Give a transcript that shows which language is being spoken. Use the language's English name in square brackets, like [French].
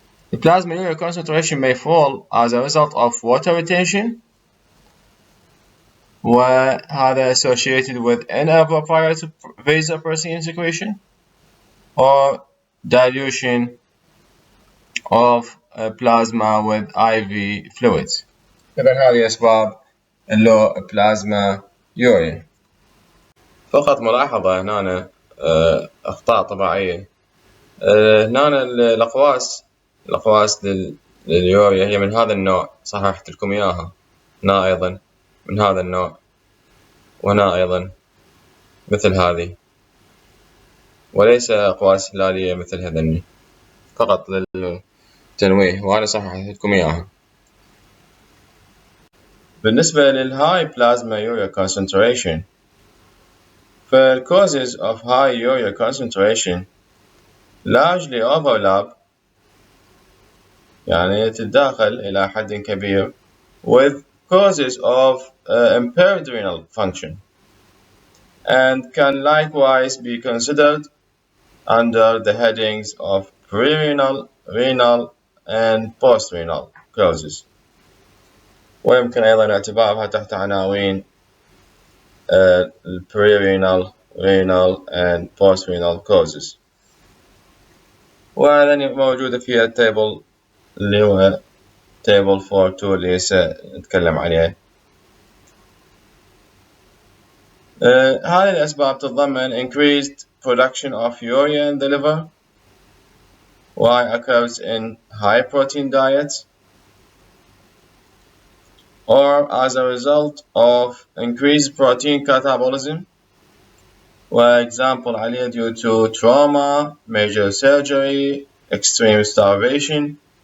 [English] The plasma urea concentration may fall as a result of water retention, [Arabic] وهذا [English] associated with inappropriate vasopressin secretion or dilution of plasma with IV fluids. [Arabic] إذن هذه أسباب اللو بلازما يوريا. فقط ملاحظة هنا أخطاء طباعية. هنا الأقواس لليوريا هي من هذا النوع، صححت لكم إياها. هنا أيضا من هذا النوع، وهنا أيضا مثل هذه، وليس أقواس هلالية مثل هذني، فقط للتنويه، وأنا صححت لكم إياها. بالنسبة للهاي [English] plasma urea concentration، the causes of high urea concentration largely overlap، [Arabic] يعني تتداخل إلى حد كبير [English] with causes of impaired renal function, and can likewise be considered under the headings of pre-renal, renal, and post-renal causes. [Arabic] ويمكن أيضا اعتبارها تحت عناوين [English] pre-renal, renal and post-renal causes. [Arabic] وهذا موجودة في التيبل اللي هو table 4.2 اللي سنتكلم عليه. هذه الأسباب تتضمن [English] increased production of urea in the liver, why occurs in high protein diets, or as a result of increased protein catabolism, for example [Arabic] عليه [English] due to trauma, major surgery, extreme starvation.